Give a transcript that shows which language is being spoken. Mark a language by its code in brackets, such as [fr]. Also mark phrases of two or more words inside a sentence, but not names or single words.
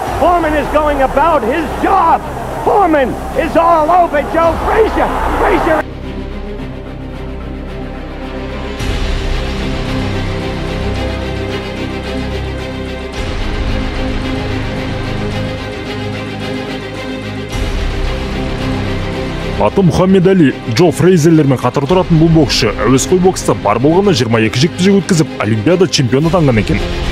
[en] Foreman is going about his job. Foreman is all over Joe Frazier. Frazier. [kk] Аты Мұхаммед Али, Джо Фрейзерлермен қатар тұратын бұл боксшы әуесқой бокста бар болғаны 22 жекпе-жек өткізіп, Олимпиада чемпионы атанған екен.